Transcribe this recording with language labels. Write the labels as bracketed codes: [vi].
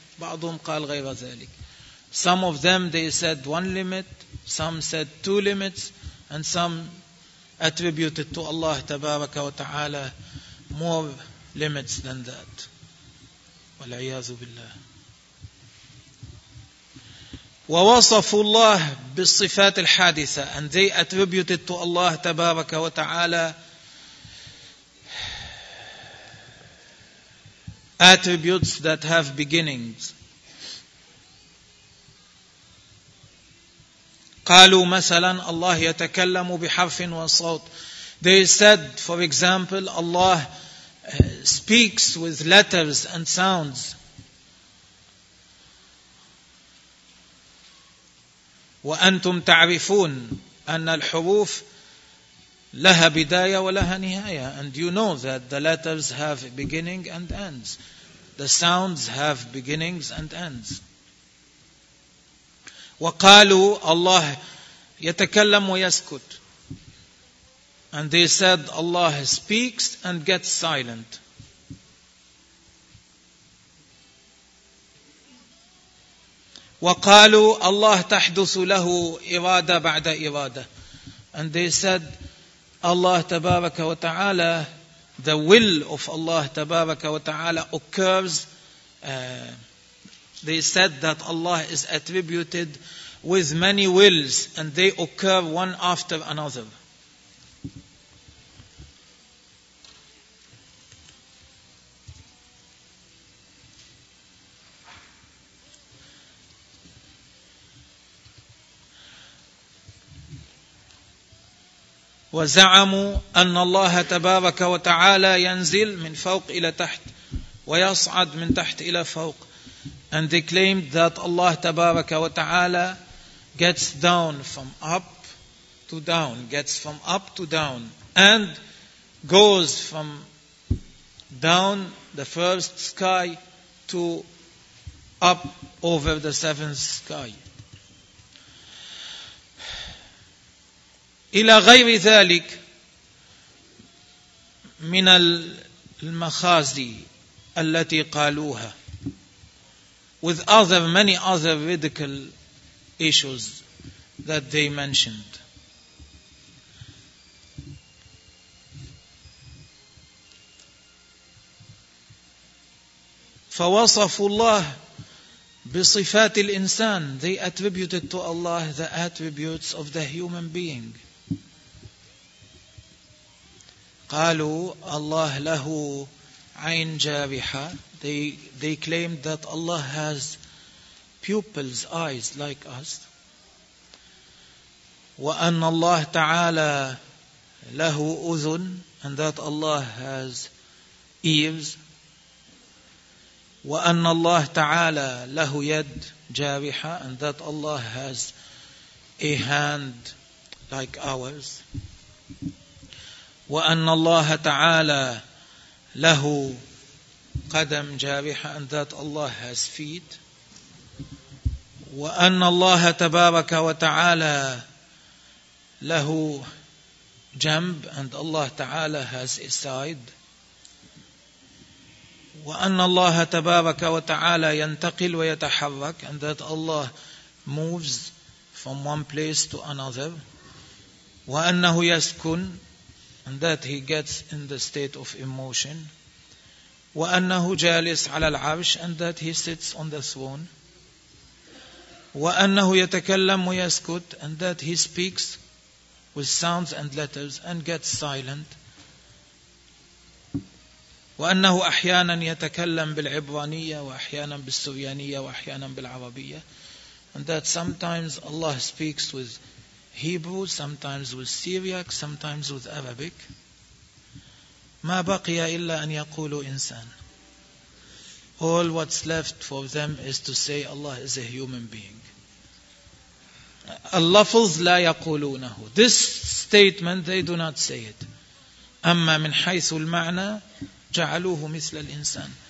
[ar] بعضهم قال غير ذلك. [en] Some of them they said one limit. Some said two limits. And some attributed to Allah [ar] تبارك وتعالى [en] more limits than that. [ar] والعياذ بالله. ووصفوا الله بالصفات الحادثة. [en] And they attributed to Allah [ar] تبارك وتعالى [en] attributes that have beginnings. [ar] قالوا مثلا الله يتكلم بحرف وصوت. [en] They said, for example, Allah speaks with letters and sounds. [ar] وأنتم تعرفون أن الحروف لها بداية ولها نهاية. [en] And you know that the letters have beginning and ends. The sounds have beginnings and ends. [ar] وقالوا الله يتكلم ويسكت. [en] And they said Allah speaks and gets silent. [ar] وقالوا الله تحدث له إرادة بعد إرادة. [en] And they said Allah [ar] تبارك وتعالى, [en] the will of Allah تبارك وتعالى occurs. They said that Allah is attributed with many wills and they occur one after another. [ar] وزعموا أن الله تبارك وتعالى ينزل من فوق إلى تحت ويصعد من تحت إلى فوق. [en] And they claimed that Allah [ar] تبارك وتعالى [en] gets down from up to down, gets from up to down, and goes from down the first sky to up over the seventh sky. [ar] إلى غير ذلك من المخازي التي قالوها. [en] With other, many other ridicule issues that they mentioned. [ar] فوصفوا الله بصفات الإنسان. [en] They attributed to Allah the attributes of the human being. [ar] قالوا الله له عين جارحة. [en] They claimed that Allah has pupils, eyes like us. [ar] وأن الله تعالى له أذن. [en] And that Allah has ears. [ar] وأن الله تعالى له يد جارحة. [en] And that Allah has a hand like ours. [ar] وأن الله تعالى له قدم جارحة. [en] And that Allah has feet. [ar] وأن الله تبارك وتعالى له جنب. [en] And Allah تعالى has a side. [ar] وأن الله تبارك وتعالى ينتقل ويتحرك. [en] And that Allah moves from one place to another. [ar] وأنه يسكن. [en] And that he gets in the state of emotion. [ar] وأنه جالس على العرش [en] and that he sits on the throne. [ar] وأنه يتكلم ويسكت [en] and that he speaks with sounds and letters and gets silent. [ar] وأنه أحيانا يتكلم بالعبرانية وأحيانا بالسريانية وأحيانا بالعربية. [en] And that sometimes Allah speaks with Hebrew, sometimes with Syriac, sometimes with Arabic. [ar] ما بقي إلا أن يقول إنسان. [en] All what's left for them is to say Allah is a human being. [ar] اللفظ لا يقولونه. [en] This statement, they do not say it. [ar] أما من حيث المعنى جعلوه مثل الإنسان.